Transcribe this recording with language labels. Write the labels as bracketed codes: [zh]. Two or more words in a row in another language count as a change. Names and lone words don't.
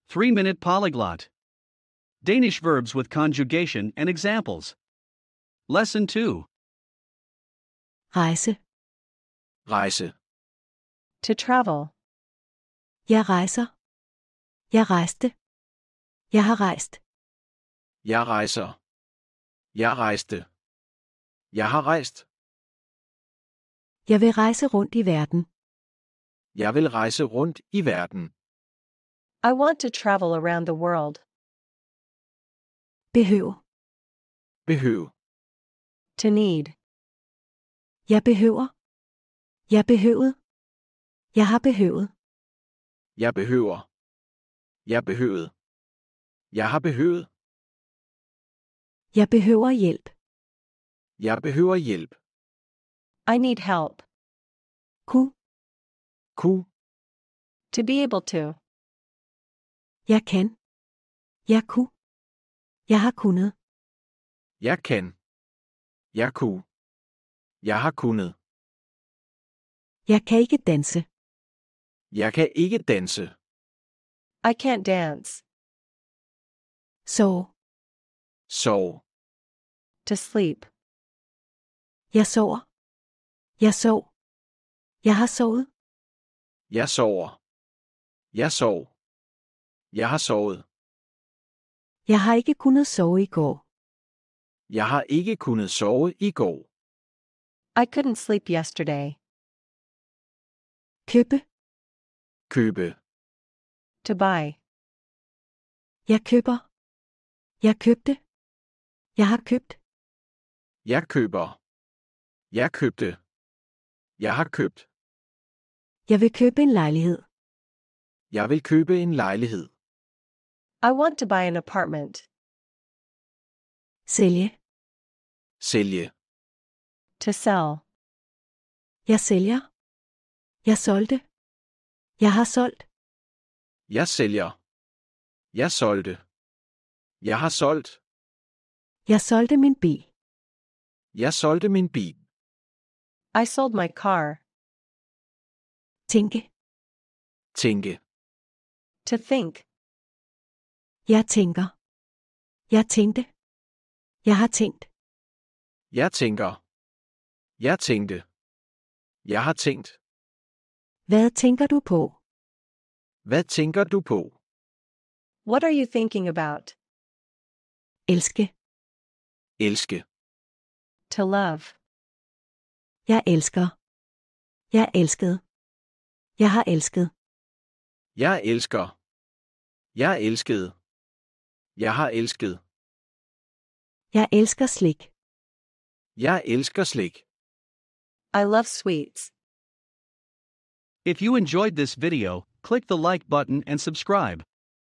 [en] 3-minute polyglot. Danish verbs with conjugation and examples. Lesson 2. [da] Rejse. Rejse. [en] To travel. [da] Jeg rejser. Jeg rejste. Jeg har rejst. Jeg rejser. Jeg rejste. Jeg har rejst. Jeg vil rejse rundt i verden. Jeg vil rejse rundt i verden. [en] I want to travel around the world. [da] Behøver. Behøv. [en] To need. [da] Jeg behøver. Jeg behøvede. Jeg har behøvet. Jeg behøver. Jeg behøvede. Jeg har behøvet. Jeg behøver hjælp. Jeg behøver hjælp. [en] I need help. [da] Kunne. Kunne. [en] To be able to. [da] Jeg kan. Jeg kunne. Jeg har kunnet. Jeg kan. Jeg kunne. Jeg har kunnet. Jeg kan ikke danse. Jeg kan ikke danse. [en] I can't dance. [da] Sove. Sov. [en] To sleep. [da] Jeg sover. Jeg sov. Jeg har sovet. Jeg sover. Jeg sov. Jeg har sovet. Jeg har ikke kunnet sove i går. Jeg har ikke kunnet sove i går. [en] I couldn't sleep yesterday. [da] Købe. Købe. [en] To buy. [da] Jeg køber. Jeg købte. Jeg har købt. Jeg køber. Jeg købte. Jeg har købt. Jeg vil købe en lejlighed. Jeg vil købe en lejlighed. [en] I want to buy an apartment. [da] Sælge. Sælge. [en] To sell. [da] Jeg sælger. Jeg solgte. Jeg har solgt. Jeg sælger. Jeg solgte. Jeg har solgt. Jeg solgte min bil. Jeg solgte min bil. [en] I sold my car. [da] Tænke. Tænke. [en] To think. [da] Jeg tænker. Jeg tænkte. Jeg har tænkt. Jeg tænker. Jeg tænkte. Jeg har tænkt. Hvad tænker du på? Hvad tænker du på? [en] What are you thinking about? [da] Elske. Elske. [en] To love. [da] Jeg elsker. Jeg elskede. Jeg har elsket. Jeg elsker. Jeg elskede. Jeg har elsket. Jeg elsker slik. Jeg elsker slik. [en] I love sweets. If you enjoyed this video, click the like button and subscribe.